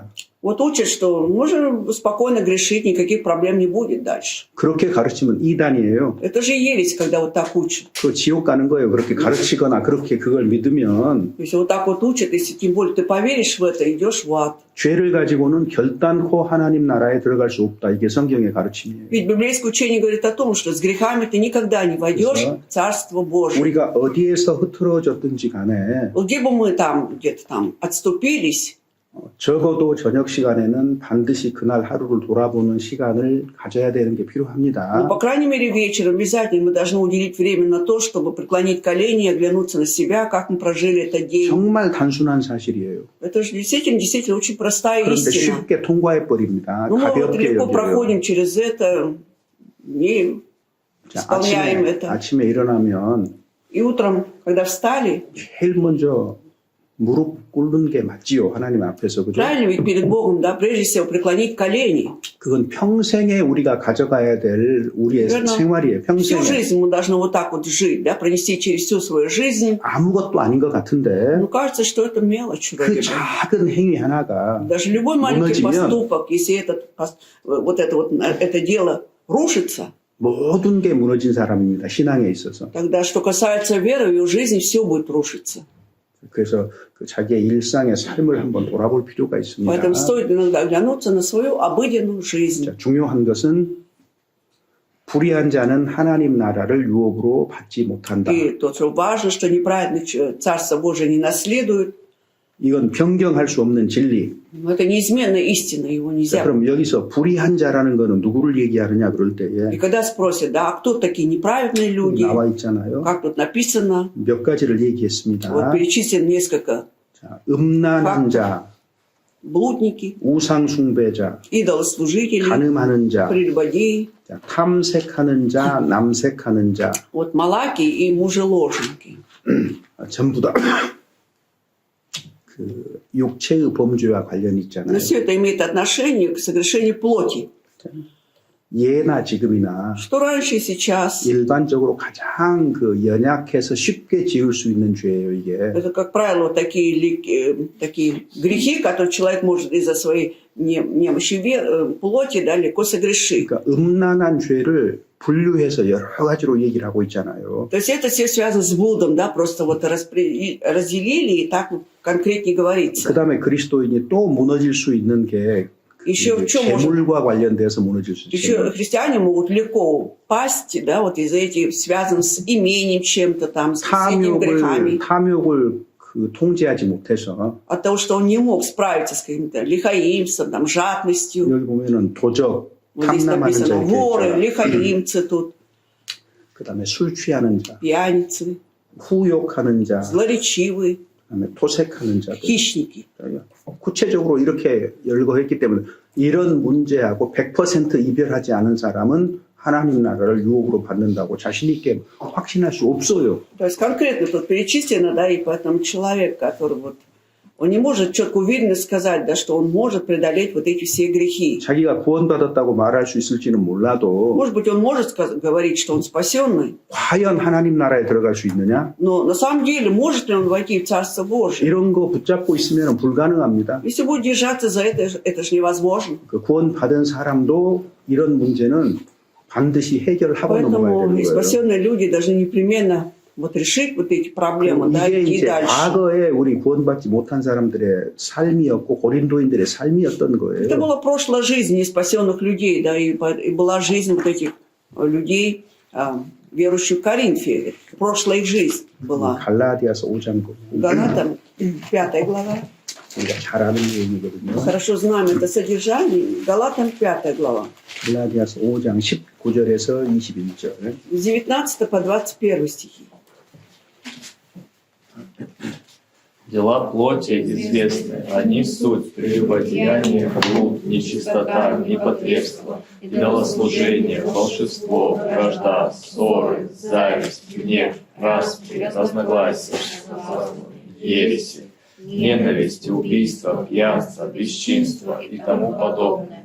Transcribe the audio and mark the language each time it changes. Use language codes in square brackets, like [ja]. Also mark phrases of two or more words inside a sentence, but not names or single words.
[ru] вот учат, что можно спокойно грешить, никаких проблем не будет дальше. [ko] 그렇게 가르치면 이단이에요. [ru] Это же ересь, когда вот так учат. [ko] 그 지옥 가는 거예요. 그렇게 가르치거나 그렇게 그걸 믿으면 [ru] Если вот так вот учат, если тем более ты поверишь в это, идешь в ад. [ko] 죄를 가지고는 결단코 하나님 나라에 들어갈 수 없다. 이게 성경의 가르침이에요. [ru] Ведь библейское учение говорит о том, что с грехами ты никогда не войдешь в Царство Божие. [ko] 우리가 어디에서 흐트러졌든지 간에 [ru] Где бы мы там, где-то там отступились, [ko] 적어도 저녁 시간에는 반드시 그날 하루를 돌아보는 시간을 가져야 되는 게 필요합니다. [ru] ну, по крайней мере, вечером обязательно мы должны уделить время на то, чтобы преклонить колени и оглянуться на себя, как мы прожили этот день. [ko] 정말 단순한 사실이에요. [ru] Это же действительно очень простая [ko] 그런데 [ru] истина. [ko] 쉽게 통과해 버립니다. [ru] Ну, мы вот [ko] 가볍게 [ru] легко [ko] 여겨요. [ru] проходим через это, не [ko] 자, [ru] исполняем это. [ko] 아침에 일어나면 [ru] И утром, когда встали, [ko] 제일 먼저 무릎 꿇는 게 맞지요. 하나님 앞에서. 그죠? [ru] правильно ведь перед Богом, да, прежде всего преклонить колени. [ko] 그건 평생에 우리가 가져가야 될 우리의 [ru] верно? [ko] 생활이에요. [ru] Всю [ko] 평생에. [ru] жизнь мы должны вот так вот жить, да, пронести через всю свою жизнь. [ko] 아무것도 아닌 것 같은데 [ru] Ну, кажется, что это мелочь вроде [ko] 그 [ru] бы. [ko] 작은 행위 하나가 [ru] Даже любой маленький [ko] 무너지면 [ru] поступок, если это дело рушится, [ko] 모든 게 무너진 사람입니다. 신앙에 있어서. [ru] тогда, что касается веры, в ее жизни все будет рушиться. [ko] 그래서 그 자기의 일상의 삶을 한번 돌아볼 필요가 있습니다. [ru] Поэтому стоит иногда оглянуться на свою обыденную жизнь. [ko] 자, 중요한 것은 불의한 자는 하나님 나라를 유업으로 받지 못한다. [ru] И то, что важно, что неправедный Царство Божие не наследует, [ko] 이건 변경할 수 없는 진리. [ru] но это неизменная истина, его [ko] 자, [ru] нельзя. [ko] 그럼 여기서 불의한 자라는 거는 누구를 얘기하느냐 그럴 [ru] И [ko] 때에 [ru] когда спросят, да, а кто такие неправедные люди, [ko] 나와 있잖아요. [ru] как тут написано, [ko] 몇 가지를 얘기했습니다. [ru] вот перечислим несколько: [ko] 자, 음란한 자, [ru] блудники, [ko] 우상 숭배자, [ru] идолослужители, [ko] 간음하는 자, [ru] прелюбодеи, [ko] 자, 탐색하는 자, 남색하는 자, [ru] вот малаки и мужеложники. [ko] 전부 다 그 육체의 범죄와 관련이 있잖아요. [ru] Но все это имеет отношение к совершению плоти. [ko] 예나 지금이나 [ru] Что раньше и сейчас. [ko] 일반적으로 가장 그 연약해서 쉽게 지을 수 있는 죄예요, 이게. [ru] Это, как правило, такие грехи, которые человек может из-за своей немощи плоти, да, легко согрешить. [ko] 그러니까 음란한 죄를 분류해서 여러 가지로 얘기를 하고 있잖아요. [ru] То есть это все связано с блудом, да, просто вот разделили и так конкретнее говорится. [ko] 그다음에 그리스도인이 또 무너질 수 있는 게 [ru] Еще в чем может... [ko] 재물과 관련돼서 무너질 수 [ru] Еще [ko] 있어요. [ru] христиане могут легко пасть, да, вот из-за этих связан с имением чем-то там, с этими грехами. [ko] 탐욕을 그 통제하지 못해서 [ru] От того, что он не мог справиться с каким-то лихаимством, там, жадностью. [ko] 여기 보면은 도적, [ru] Вот здесь [ko] 탐남하는 자 [ru] написано [ko] 이렇게 [ru] воры, [ko] 있죠. [ru] лихаимцы тут, [ko] 그다음에 술 취하는 자, [ru] пьяницы, [ko] 후욕하는 자, [ru] злоречивые, [ko] 그다음에 토색하는 자들. [ru] хищники. [ko] 구체적으로 이렇게 열거했기 때문에 이런 문제하고 100% 이별하지 않은 사람은 하나님 나라를 유혹으로 받는다고 자신 있게 확신할 수 없어요. [ru] То есть конкретно тут перечислено, да, и поэтому человек, который вот Он не может четко уверенно сказать, да, что он может преодолеть вот эти все грехи. [ko] 자기가 구원받았다고 말할 수 있을지는 몰라도 [ru] Может быть, он может говорить, что он спасенный, [ko] 과연 하나님 나라에 들어갈 수 있느냐? [ru] но на самом деле может ли он войти в Царство Божие? [ko] 이런 거 붙잡고 있으면 불가능합니다. [ru] Если будет держаться за это же невозможно. [ko] 그 구원받은 사람도 이런 문제는 반드시 해결하고 넘어가야 [ru] Поэтому [ko] 되는 [ru] и [ko] 거예요. [ru] спасенные люди должны непременно вот решить вот эти проблемы, да, [ko] 이게 [ru] идти [ko] 이제 [ru] дальше. [ko] 과거에 우리 구원받지 못한 사람들의 삶이었고 고린도인들의 삶이었던 [ru] Это [ko] 거예요. [ru] была прошлая жизнь неспасенных людей, да, и была жизнь вот этих людей, верующих в Коринфе. Прошлая их жизнь была. [ko] 갈라디아서 5장 [ru] Галатам, 5 глава. [ko] 우리가 잘 아는 내용이거든요. [ru] Хорошо знаем это содержание. Галатам, 5 глава. [ko] 갈라디아서 5장 19절에서 21절. [ru] С 19 по 21 стихи. Дела плоти известны, они суть прелюбодеяние, блуд, нечистота, непотребство, идолослужение, волшебство, вражда, ссоры, зависть, гнев, распри, разногласия, ереси, ненависть, убийство, пьянство, бесчинство и тому подобное.